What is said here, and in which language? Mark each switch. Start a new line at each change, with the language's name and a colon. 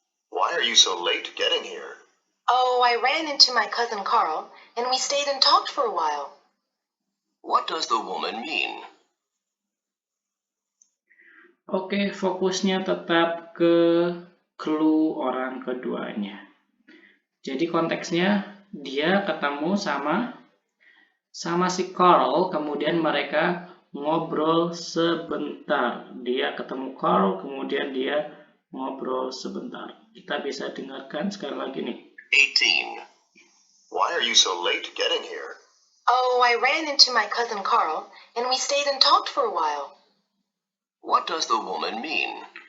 English: Why are you so late getting here? Oh, I ran into my cousin Carl, and we stayed and talked for a while. What does the woman mean?
Indonesian: Oke, fokusnya tetap ke clue orang keduanya. Jadi konteksnya dia ketemu sama si Carl, kemudian mereka ngobrol sebentar. Dia ketemu Carl, kemudian dia ngobrol sebentar. Kita bisa dengarkan sekali lagi nih.
English: 18. Why are you so late getting here? Oh, I ran into my cousin Carl, and we stayed and talked for a while. What does the woman mean?